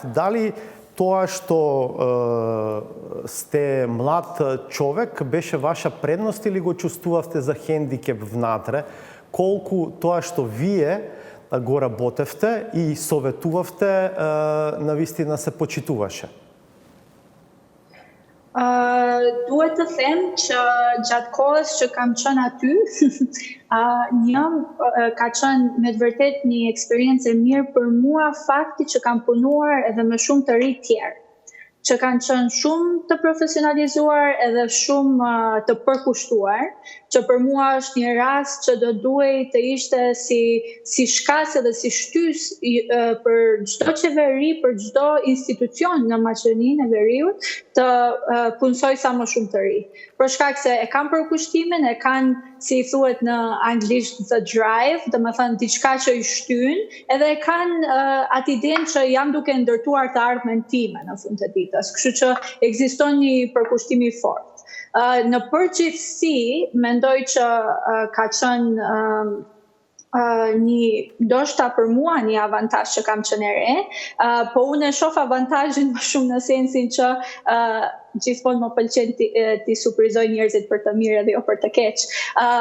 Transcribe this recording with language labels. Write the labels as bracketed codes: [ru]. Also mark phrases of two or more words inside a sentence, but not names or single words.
[mk] Дали тоа што сте млад човек беше ваша предност или го чувствувавте за хендикеп внатре? Колку тоа што вие го работевте и советувавте навистина се почитуваше? [sq] Duhet të them që gjatë kohës që kam qenë aty, ka qenë me të vërtet një eksperiencë e mirë për mua fakti që kam punuar edhe me shumë të rinj tjerë, që kanë qenë shumë të profesionalizuar edhe shumë të përkushtuar, që për mua është një rast që do duhej të ishte si shkas edhe si shtys për çdo qeveri, për çdo institucion në Maqedoninë e Veriut të punësoj sa më shumë të rinj. Për shkak se e kanë përkushtimin, e kanë, si i thuhet në anglisht, [en] the drive, [sq] domethënë diçka që i shtyn, edhe e kanë atë idenë që jam duke ndërtuar të ardhmen time në fund të ditës. Kështu që ekziston një përkushtim i fortë. Në përgjithësi, mendoj që ka qenë ndoshta për mua një avantazh që kam qenë e re, po unë e shoh avantazhin më shumë në sensin që gjithmonë më pëlqen ti surprizoj njerëzit për të mirë edhe jo për të keq.